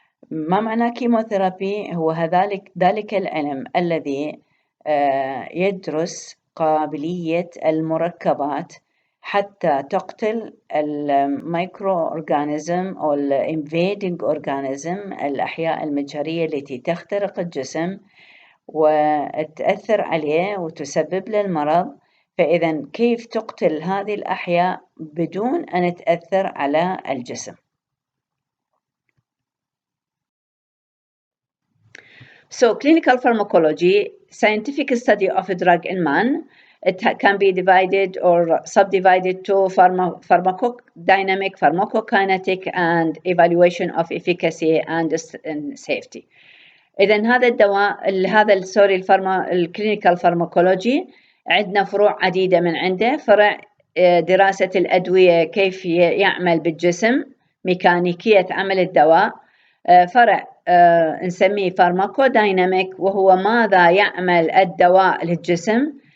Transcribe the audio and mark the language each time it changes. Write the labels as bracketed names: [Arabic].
[Arabic] ما معنى كيموثيرابي؟ هو ذلك العلم الذي يدرس قابلية المركبات حتى تقتل الميكرو أورغانيزم أو الانفيدنج أورغانيزم، الأحياء المجهرية التي تخترق الجسم وتأثر عليه وتسبب له المرض. فإذا كيف تقتل هذه الأحياء بدون أن تأثر على الجسم؟ [English] So clinical pharmacology, scientific study of a drug in man. It can be divided or subdivided to pharmacodynamic, pharmacokinetic, and evaluation of efficacy and safety. [Arabic] إذن هذا الدواء هذا الكلينيكال فارماكولوجي عندنا فروع عديدة من عنده. فرع دراسة الأدوية كيف يعمل بالجسم، ميكانيكية عمل الدواء. فرع نسميه فارماكودايناميك، وهو ماذا يعمل الدواء للجسم،